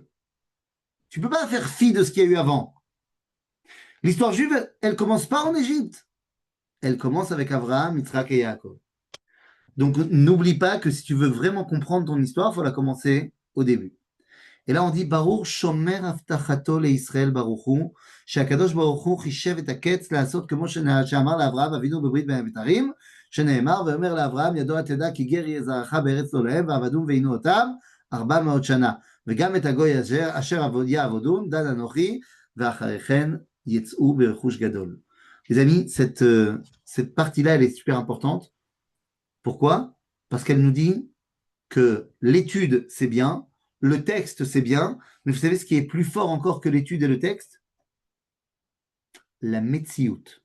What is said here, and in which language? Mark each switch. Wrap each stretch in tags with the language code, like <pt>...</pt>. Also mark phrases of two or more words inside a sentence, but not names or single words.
<fr>Tu peux pas faire fi de ce qu'il y a eu avant. L'histoire juive, elle commence pas en Égypte. Elle commence avec Abraham, Yitzhak et Yaakov. Donc n'oublie pas que si tu veux vraiment comprendre ton histoire, il faut la commencer au début. Et là on dit</fr> <he>ברוך שומר הבטחתו לישראל ברוך הוא, שהקדוש ברוך הוא חישב את הקץ לעשות כמו שאמר לאברהם אבינו בברית בין הבתרים, שנאמר ואומר לאברהם ידוע תדע כי גר יהיה זרעך בארץ לא להם ועבדום ועינו אותם 400 שנה וגם את הגוי אשר יעבדון דן אנוכי ואחרי כן יצאו ברכוש גדול.</he> <fr>Les amis, cette partie-là, elle est super importante. Pourquoi? Parce qu'elle nous dit que l'étude, c'est bien, le texte, c'est bien, mais vous savez ce qui est plus fort encore que l'étude et le texte? La metsiout.</fr>